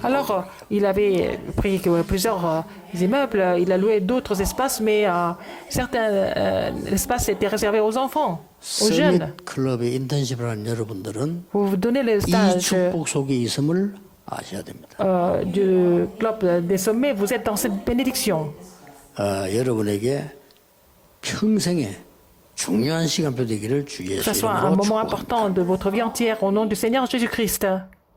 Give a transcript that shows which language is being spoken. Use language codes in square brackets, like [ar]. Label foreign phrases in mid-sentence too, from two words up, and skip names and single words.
[fr] Alors, il avait pris plusieurs immeubles, il a loué d'autres espaces, mais certains espaces étaient réservés aux enfants, aux jeunes. [ko] 서밋 클럽의 인턴십을 하는 여러분들은 [fr] Vous vous donnez le [ko] 이 [fr] stage [ko] 축복 속에 있음을 아셔야 됩니다. [fr] du club des sommets, vous êtes dans cette bénédiction. [ko] 여러분에게 평생에 중요한 시간표 되기를 주의 [fr] Que ce soit un [ko] 이름으로 [fr] moment [ko] 축복합니다. [fr] important de votre vie entière, au nom du Seigneur Jésus-Christ.